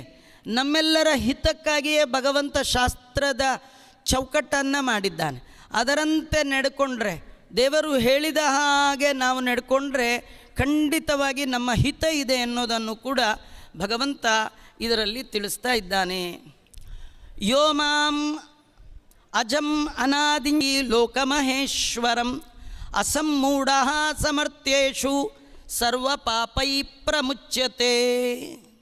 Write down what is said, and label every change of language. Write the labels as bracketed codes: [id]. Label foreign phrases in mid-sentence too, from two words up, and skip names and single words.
[kn] ನಮ್ಮೆಲ್ಲರ ಹಿತಕ್ಕಾಗಿಯೇ ಭಗವಂತ ಶಾಸ್ತ್ರದ ಚೌಕಟ್ಟನ್ನು ಮಾಡಿದ್ದಾನೆ. ಅದರಂತೆ ನಡ್ಕೊಂಡ್ರೆ, ದೇವರು ಹೇಳಿದ ಹಾಗೆ ನಾವು ನಡ್ಕೊಂಡ್ರೆ ಖಂಡಿತವಾಗಿ ನಮ್ಮ ಹಿತ ಇದೆ ಅನ್ನೋದನ್ನು ಕೂಡ ಭಗವಂತ ಇದರಲ್ಲಿ ತಿಳಿಸ್ತಾ ಇದ್ದಾನೆ. [sa] ಯೋ ಮಾಂ ಅಜಂ ಅನಾದಿ ಲೋಕಮಹೇಶ್ವರಂ ಅಸಮ್ಮೂಢ ಸಮರ್ಥ್ಯೇಷು ಸರ್ವ ಪಾಪೈ ಪ್ರಮುಚ್ಯತೆ.